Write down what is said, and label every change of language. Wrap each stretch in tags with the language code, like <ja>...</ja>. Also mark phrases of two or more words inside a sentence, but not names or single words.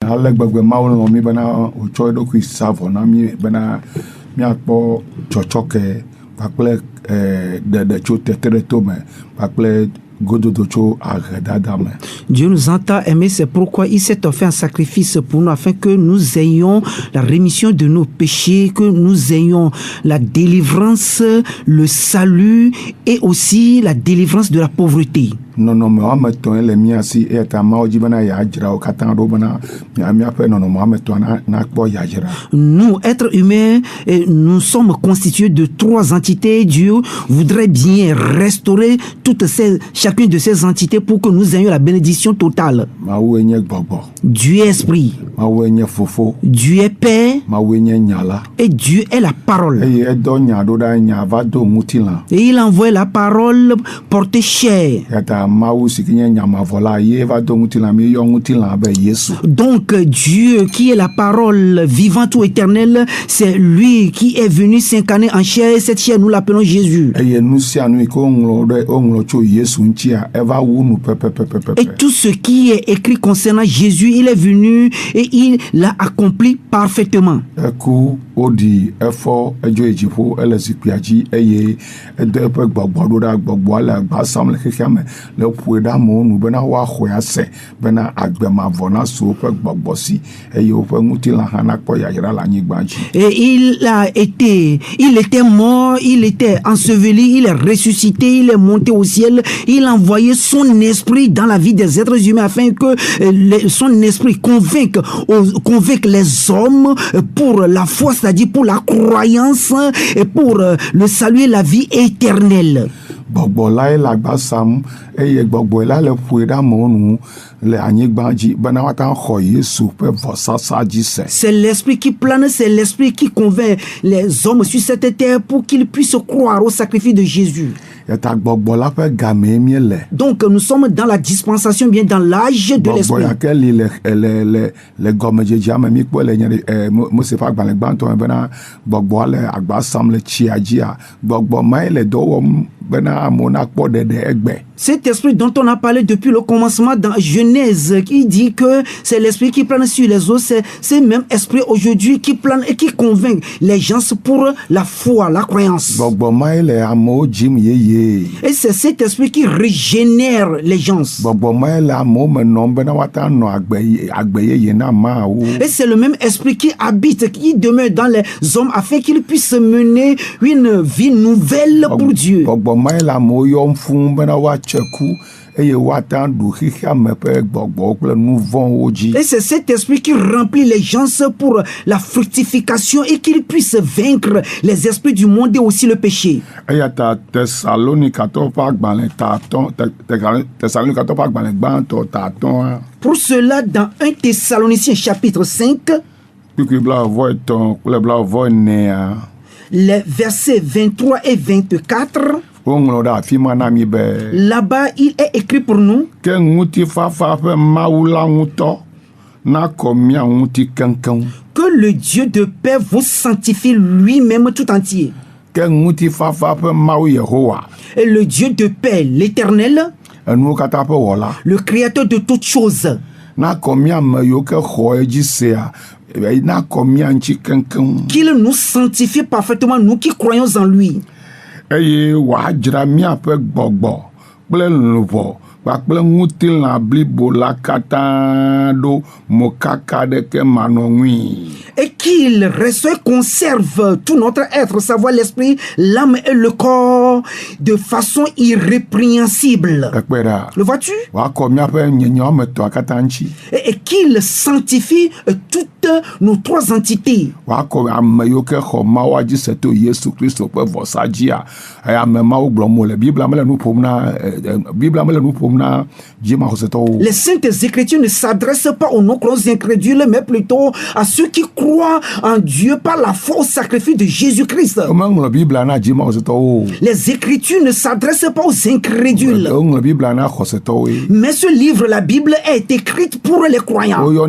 <ee>ale gbegbe mawu lɔ mi bena wotsɔ eɖokui sa vɔ na mi bena miakpɔ tsɔtsɔke kpakple ɖeɖe tso tetere to me kpakple gododo tso ahedada me.</ee> <fr>Dieu nous entend aimer, c'est pourquoi il s'est offert un sacrifice pour nous afin que nous ayons la rémission de nos péchés, que nous ayons la délivrance, le salut et aussi la délivrance de la pauvreté.</fr> <ee>Nɔnɔme woame etɔ̃ le mia si eya ta Mawu dzi bena yeadzra wo katã ɖo bena miaƒe nɔnɔme woame etɔ̃ nakpɔ yadzra.</ee> <fr>Nous, êtres humains, nous sommes constitués de 3 entités. Dieu voudrait bien restaurer chacune de ces entités pour que nous ayons la bénédiction totale.</fr> <ee>Mawu nye gbɔgbɔ.</ee> <fr>Dieu est esprit.</fr> <ee>Mawu nye fofo.</ee> <fr>Dieu est père.</fr> <ee>Mawu nye nyala.</ee> <fr>Et Dieu est la parole.</fr> <ee>Eye edɔ nya ɖo ɖa nya va do ŋutilã.</ee> <fr>Et il envoie la parole portée chair.</fr> <ee>Mawu si nye nyamavɔla ye va do ŋutilã mi yɔ ŋutilã be Yesu.</ee> <fr>Donc Dieu qui est la parole vivante ou éternelle, c'est lui qui est venu s'incarner en chair. Cette chair nous l'appelons Jésus.</fr> <ee>Eye nu sia nu ko ŋlɔ tso Yesu ŋutia eva wu nu pɛpɛpɛpɛpɛ.</ee> <fr>Et tout ce qui est écrit concernant Jésus, il est venu et il l'a accompli parfaitement.</fr> <ee>Eku odi efɔ edzo edziƒo ele zikpuia dzi eye ede eƒe gbɔgbɔ ɖo ɖa gbɔgbɔa le agbasam le xexea me le ƒoe ɖe amewo nu bena woaxɔe ase bena agbemavɔ nasu woƒe gbɔgbɔ si eye woƒe ŋutilã hã nakpɔ yayra le anyigba dzi.</ee> <fr>Et il était mort, il était enseveli, il est ressuscité, il est monté au ciel, il a envoyé son esprit dans la vie des êtres humains afin que son esprit convainque les hommes pour la foi, c'est-à-dire pour la croyance et pour le salut et la vie éternelle.</fr> <ee>Gbɔgbɔ lae le agbasam eye gbɔgbɔ la le ƒoe ɖe amewo nu le anyigba dzi bena woata xɔ Yesu ƒe vɔsasa dzi se.</ee> <fr>C'est l'esprit qui plane, c'est l'esprit qui convainc les hommes sur cette terre pour qu'ils puissent croire au sacrifice de Jésus.</fr> <ee>Yata gbɔgbɔ la ƒe game mi le.</ee> <fr>Donc nous sommes dans la dispensation, bien dans l'âge de l'esprit.</fr> <ee>Gbɔgbɔ yake li le gɔmedzedzea me mi kpɔ le nye Mose ƒe agbalẽ gbãtɔ me bena gbɔgbɔa le agbasam le tsia dzia gbɔgbɔ mae le dɔ wɔm bena amewo nakpɔ ɖeɖe egbe.</ee> <fr>Cet esprit dont on a parlé depuis le commencement dans Genèse, qui dit que c'est l'esprit qui plane sur les eaux, c'est même esprit aujourd'hui qui plane et qui convainc les gens pour la foi, la croyance.</fr> <ee>Gbɔgbɔ mae le amewo dzim yeye.</ee> <fr>Et c'est cet esprit qui régénère les gens.</fr> <ee>Gbɔgbɔ mae le amewo me nɔm bena woata nɔ agbe yeye na Mawu.</ee> <fr>Et c'est le même esprit qui habite, qui demeure dans les hommes afin qu'ils puissent mener une vie nouvelle pour Dieu.</fr> <ee>Gbɔgbɔ mae le amewo yɔm fũu bena woatse ku eye woata ɖu xexea me ƒe gbɔgbɔwo kple nu vɔ̃wo dzi.</ee> <fr>Et c'est cet esprit qui remplit les gens pour la fructification et qu'ils puissent vaincre les esprits du monde et aussi le péché.</fr> <ee>Eya ta Thessalonicatɔwo ƒe agbalẽ Thessalonicatɔwo ƒe agbalẽ gbãtɔ 1.</ee> <fr>Pour cela, dans 1 Thessaloniciens chapitre 5,</fr> <ee>kpikpi 23 kple 24,</ee> <fr>les versets 23 et 24,</fr> <ee>woŋlɔ ɖe afi ma na mi be</ee> <fr>là-bas il est écrit pour nous</fr> <ee>ke ŋutifafa ƒe Mawu la ŋutɔ nakɔ mia ŋuti keŋkeŋ.</ee> <fr>Que le Dieu de paix vous sanctifie lui-même tout entier.</fr> <ee>Ke ŋutifafa ƒe Mawu Yehowa.</ee> <fr>Et le Dieu de paix, l'Éternel,</fr> <ee>enuwo katã ƒe wɔla,</ee> <fr>le Créateur de toutes choses,</fr> <ee>nakɔ mia me yiwo ke xɔ edzi sea nakɔ mia ŋuti keŋkeŋ.</ee> <fr>qu'il nous sanctifie parfaitement, nous qui croyons en lui.</fr> <ee>Eye wòadzra miaƒe gbɔgbɔ kple luʋɔ kpakple ŋutilã blibo la katã ɖo mokaka ɖeke manɔŋui.</ee> <fr>Et qu'il reste et conserve tout notre être, savoir l'esprit, l'âme et le corps de façon irrépréhensible.</fr> <ee>Ekpe ɖa.</ee> <fr>Le vois-tu?</fr> <ee>Wòakɔ miaƒe nyenye woame etɔ̃a katã ŋuti.</ee> <fr>Et qu'il sanctifie toutes nos 3 entités.</fr> <ee>Wòakɔ ame yiwo ke xɔ Mawu dzi se to Yesu Kristo ƒe vɔsa dzia. Ame Mawu gblɔm wòle. Biblia mele nu ƒom na dzimaxɔsetɔwo.</ee> <fr>Les saintes écritures ne s'adressent pas aux non-croyants incrédules, mais plutôt à ceux qui croient en Dieu par la foi au sacrifice de Jésus-Christ.</fr> <ee>Womeŋlɔ Biblia na dzimaxɔsetɔwo.</ee> <fr>Les écritures ne s'adressent pas aux incrédules.</fr> <ee>Woŋlɔ Biblia na xɔsetɔwoe.</ee> <fr>Mais ce livre, la Bible, est écrite pour les croyants.</fr>